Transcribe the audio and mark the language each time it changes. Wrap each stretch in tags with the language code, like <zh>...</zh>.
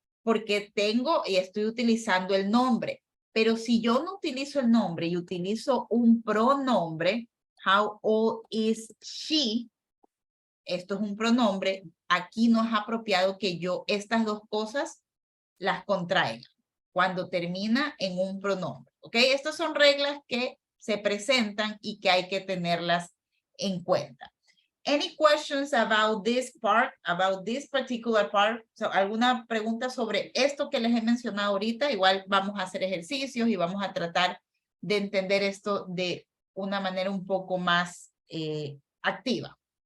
<es>Porque tengo y estoy utilizando el nombre. Pero si yo no utilizo el nombre y utilizo un pronombre,</es> <en>how old is she?</en> <es>Esto es un pronombre. Aquí no es apropiado que yo estas dos cosas las contraiga cuando termina en un pronombre. ¿Ok? Estas son reglas que se presentan y que hay que tenerlas en cuenta.</es> <en>Any questions about this part, about this particular part?</en> <es>So, ¿alguna pregunta sobre esto que les he mencionado ahorita? Igual vamos a hacer ejercicios y vamos a tratar de entender esto de una manera un poco más activa.</es>